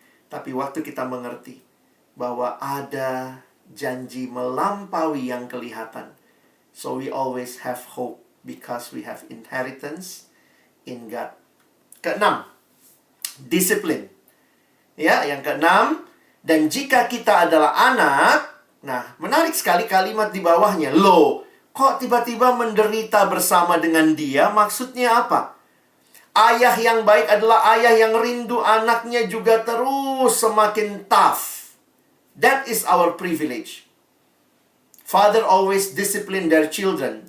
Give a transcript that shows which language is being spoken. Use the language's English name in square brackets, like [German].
[Indonesian] Tapi waktu kita mengerti bahwa ada janji melampaui yang kelihatan. [English] So we always have hope because we have inheritance in God. [Indonesian] Keenam, disiplin. Ya, yang keenam, dan jika kita adalah anak, nah menarik sekali kalimat di bawahnya. Loh, kok tiba-tiba menderita bersama dengan Dia? Maksudnya apa? Ayah yang baik adalah ayah yang rindu anaknya juga terus semakin tough. [English] That is our privilege. Father always discipline their children.